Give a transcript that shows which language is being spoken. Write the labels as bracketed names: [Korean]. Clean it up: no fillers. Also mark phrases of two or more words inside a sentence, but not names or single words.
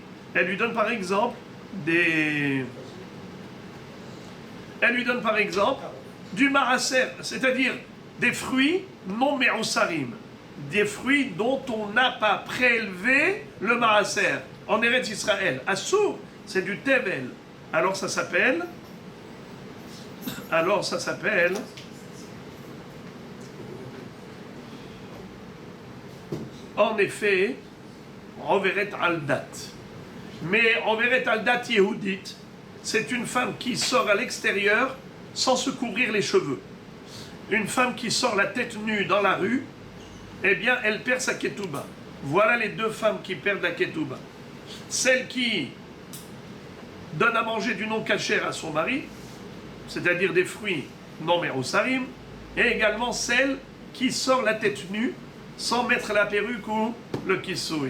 [French] Elle lui donne par exemple des... Elle lui donne par exemple du marasser, c'est-à-dire des fruits non me'osarim, des fruits dont on n'a pas prélevé le marasser. En Eretz Israël, Assour, c'est du tevel. Alors ça s'appelle... En effet, [Hebrew] Roveret al-dat. Mais Roveret al-dat Yehudit, [French] c'est une femme qui sort à l'extérieur sans se couvrir les cheveux. Une femme qui sort la tête nue dans la rue, eh bien, elle perd sa ketouba. Voilà les deux femmes qui perdent la ketouba. Celle qui donne à manger du non-cachère à son mari, c'est-à-dire des fruits non me'osarim, et également celle qui sort la tête nue sans mettre la perruque ou le kissoui.